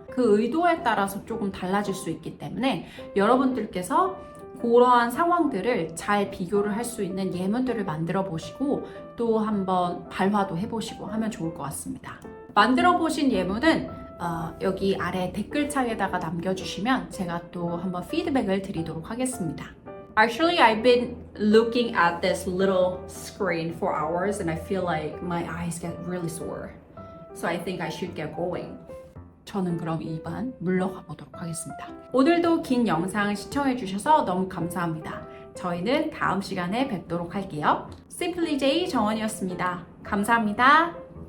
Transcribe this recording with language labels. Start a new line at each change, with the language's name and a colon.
Korean: 그 의도에 따라서 조금 달라질 수 있기 때문에 여러분들께서 그러한 상황들을 잘 비교를 할 수 있는 예문들을 만들어 보시고 또 한번 발화도 해보시고 하면 좋을 것 같습니다. 만들어 보신 예문은 여기 아래 댓글창에다가 남겨주시면 제가 또 한번 피드백을 드리도록 하겠습니다.
English: Actually, I've been looking at this little screen for hours and I feel like my eyes get really sore. So I think I should get going.
Korean: 저는 그럼 이만 물러가 보도록 하겠습니다. 오늘도 긴 영상 시청해주셔서 너무 감사합니다. 저희는 다음 시간에 뵙도록 할게요. Simply J 정원이었습니다. 감사합니다.